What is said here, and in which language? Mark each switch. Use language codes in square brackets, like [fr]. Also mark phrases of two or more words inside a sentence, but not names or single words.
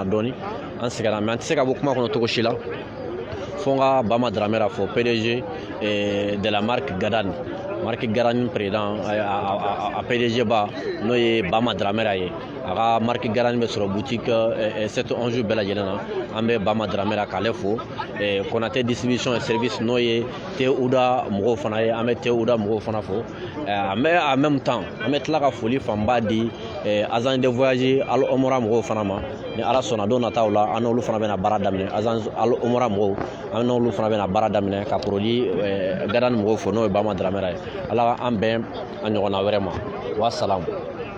[bm] dɔɔni an sɛgɛnna mais an tɛ se ka bɔ kuma kɔnɔ cogo si la fo n ka Bama Dramé fɔ [fr] PDG de la marque Gadane [bm] président a PDG ba n'o ye Bama Dramé ye a ka marque Gadane bɛ sɔrɔ boutique 711 bɛɛ lajɛlen na an bɛ Bama Dramé k'ale fo Konate [fr] distribution et service [bm] n'o ye Teuda mɔgɔw fana ye an bɛ Teuda mɔgɔw fana fo an bɛ [fr] en même temps [bm] an bɛ tila ka foli fanba di [fr] agent de voyage [bm] Al Omora mɔgɔw fana ma ni Ala sɔnna don nataw la an n'olu fana bɛna baara daminɛ agent Al Omora mɔgɔw an n'olu fana bɛna baara daminɛ ka produit Gadane mɔgɔw fo n'o ye Bama Dramé ye Ala an bɛn a ɲɔgɔnna wɛrɛ ma wa salam